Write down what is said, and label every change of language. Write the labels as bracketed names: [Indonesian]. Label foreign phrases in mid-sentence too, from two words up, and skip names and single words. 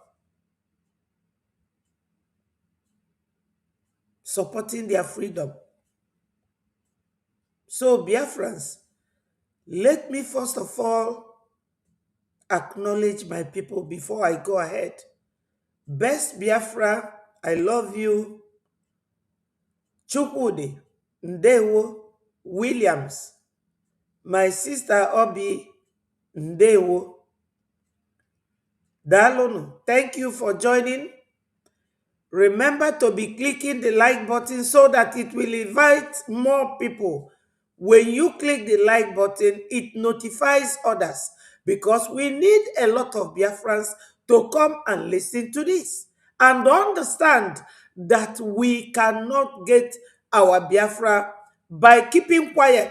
[English] Supporting their freedom. So, Biafrans, let me first of all acknowledge my people before I go ahead. Best Biafra, I love you. Chukwudi, Ndewo, Williams, my sister Obi, Ndewo, Dalonu, thank you for joining. Remember to be clicking the like button so that it will invite more people. When you click the like button, it notifies others because we need a lot of Biafrans to come and listen to this and understand that we cannot get our Biafra by keeping quiet.